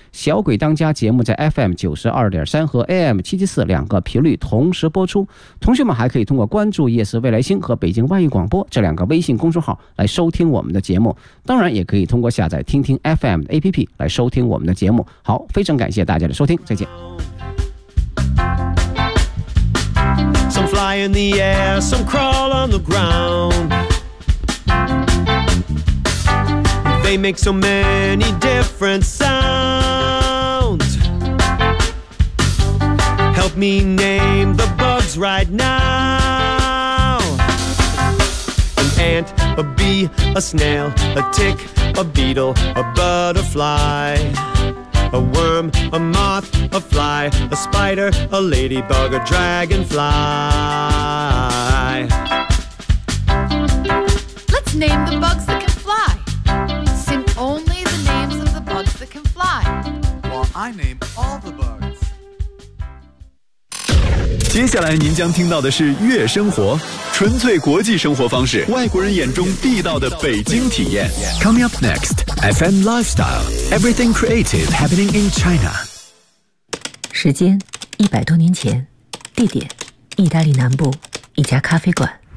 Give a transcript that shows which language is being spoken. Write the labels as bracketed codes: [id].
[zh] 小鬼当家节目在 FM92.3 和 AM774 两个频率同时播出。同学们还可以通过关注夜思未来星和北京万语广播这两个微信公众号来收听我们的节目。当然也可以通过下载听听 FM 的 APP 来收听我们的节目。好，非常感谢大家的收听，再见。 [en] Some fly in the air, some crawl on the ground. They make so many different sounds. Help me name the bugs right now. An ant, a bee, a snail, a tick, a beetle, a butterfly. A worm, a moth, a fly, a spider, a ladybug, a dragonfly. Let's name the bugs that can fly. Sing only the names of the bugs that can fly. While I name all the bugs. [zh] 接下来您将听到的是月生活，纯粹国际生活方式，外国人眼中地道的北京体验。 [en] Coming up next. FM Lifestyle, Everything Creative Happening in China. [zh] 时间100多年前，地点意大利南部一家咖啡馆。